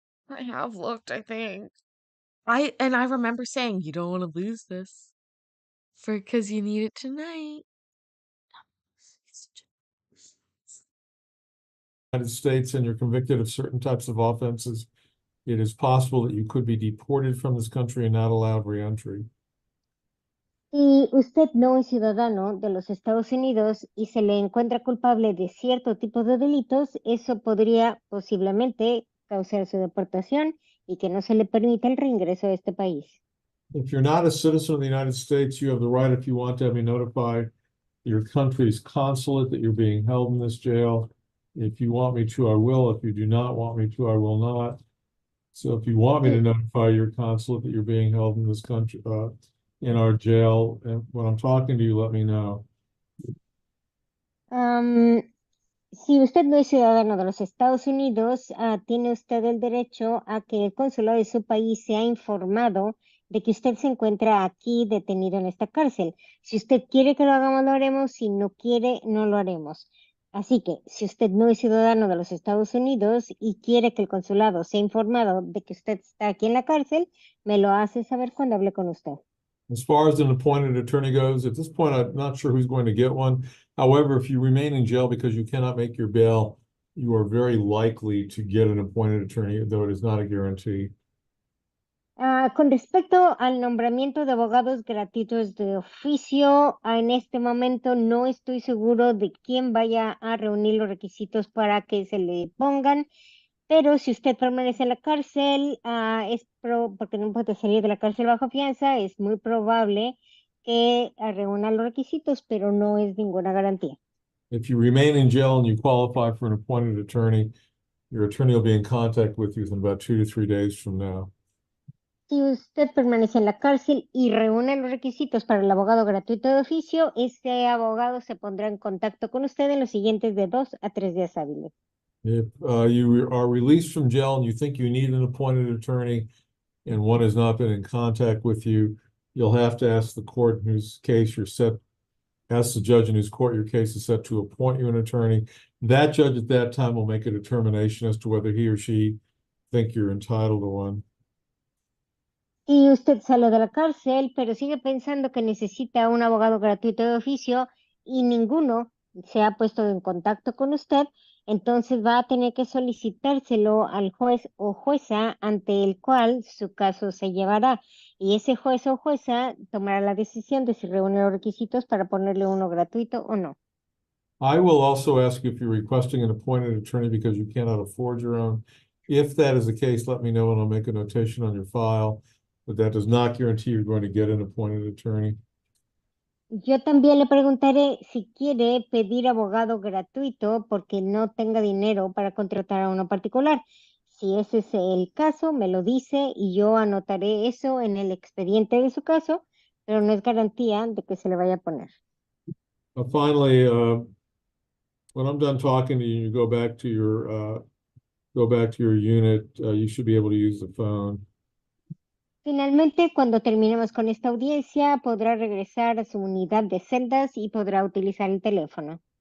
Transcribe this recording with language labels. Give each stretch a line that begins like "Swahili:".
English: I have looked, I think. I remember saying, you don't want to lose this because you need it tonight. United States and you're convicted of certain types of offenses, it is possible that you could be deported from this country and not allowed reentry.
Spanish: Si usted no es ciudadano de los Estados Unidos y se le encuentra culpable de cierto tipo de delitos, eso podría posiblemente causar su deportación y que no se le permita el reingreso a este país.
English: If you're not a citizen of the United States, you have the right, if you want to, have me notify your country's consulate that you're being held in this jail. If you want me to, I will. If you do not want me to, I will not. So if you want me to notify your consulate that you're being held in this country, in our jail, and when I'm talking to you, let me know.
Spanish: Am, si usted no es ciudadano de los Estados Unidos, tiene usted el derecho a que el consulado de su país sea informado de que usted se encuentra aquí detenido en esta cárcel. Si usted quiere que lo hagamos, lo haremos. Si no quiere, no lo haremos. Así que, si usted no es ciudadano de los Estados Unidos y quiere que el consulado sea informado de que usted está aquí en la cárcel, me lo hace saber cuando hable con usted.
English: As far as an appointed attorney goes, at this point, I'm not sure who's going to get one. However, if you remain in jail because you cannot make your bail, you are very likely to get an appointed attorney, though it is not a guarantee.
Spanish: Con respecto al nombramiento de abogados gratuitos de oficio, en este momento no estoy seguro de quién vaya a reunir los requisitos para que se le pongan, pero si usted permanece en la cárcel, porque no puede salir de la cárcel bajo fianza, es muy probable que reúna los requisitos, pero no es ninguna garantía.
English: If you remain in jail and you qualify for an appointed attorney, your attorney will be in contact with you in about 2 to 3 days from now.
Spanish: Si usted permanece en la cárcel y reúne los requisitos para el abogado gratuito de oficio, ese abogado se pondrá en contacto con usted en los siguientes de 2 a 3 días hábiles.
English: If you are released from jail and you think you need an appointed attorney and one has not been in contact with you, you'll have to ask the court in whose case you're set, ask the judge in whose court your case is set to appoint you an attorney. That judge at that time will make a determination as to whether he or she think you're entitled to one.
Spanish: Y usted sale de la cárcel, pero sigue pensando que necesita un abogado gratuito de oficio y ninguno se ha puesto en contacto con usted, entonces va a tener que solicitárselo al juez o jueza ante el cual su caso se llevará. Y ese juez o jueza tomará la decisión de si reúne los requisitos para ponerle uno gratuito o no.
English: I will also ask if you're requesting an appointed attorney because you cannot afford your own. If that is the case, let me know and I'll make a notation on your file, but that does not guarantee you're going to get an appointed attorney.
Spanish: Yo también le preguntaré si quiere pedir abogado gratuito porque no tenga dinero para contratar a uno particular. Si ese es el caso, me lo dice y yo anotaré eso en el expediente de su caso, pero no es garantía de que se le vaya a poner.
English: Finally, when I'm done talking to you, you go back to your unit, you should be able to use the phone.
Spanish: Finalmente, cuando terminemos con esta audiencia, podrá regresar a su unidad de celdas y podrá utilizar el teléfono.